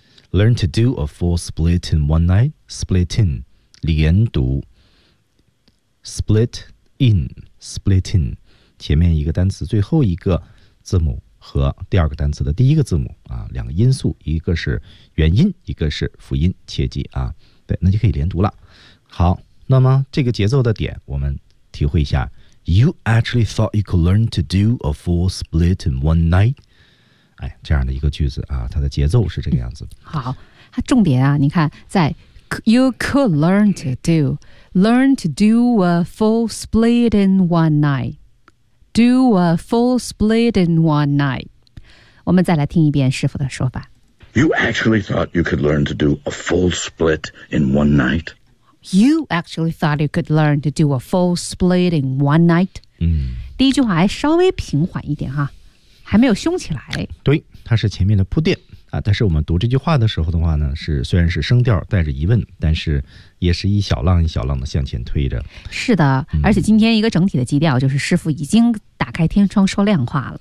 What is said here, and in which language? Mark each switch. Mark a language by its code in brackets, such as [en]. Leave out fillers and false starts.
[en] learn to do a full split in one night， [zh] split in， 连读 ，split in，split in， 前面一个单词，最后一个字母和第二个单词的第一个字母啊，两个因素，一个是元音，一个是辅音，切记啊，对，那就可以连读了。好，那么这个节奏的点，我们体会一下。 [en] You actually thought you could learn to do a full split in one night? [zh] 哎，这样的一个句子啊，它的节奏是这个样子。好，它重点啊，你看在 [en] You could learn to do a full split in one night. Do a full split in one night. [zh] 我们再来听一遍师傅的说法。 [en] You actually thought you could learn to do a full split in one night? You actually thought you could learn to do a full split in one night?、嗯、 [zh] 第一句话还稍微平缓一点哈，还没有凶起来。对，它是前面的铺垫、啊、但是我们读这句话的时候的话呢，是虽然是声调带着疑问，但是也是一小浪一小浪的向前推着。是的、嗯、而且今天一个整体的基调就是师傅已经打开天窗说亮话了。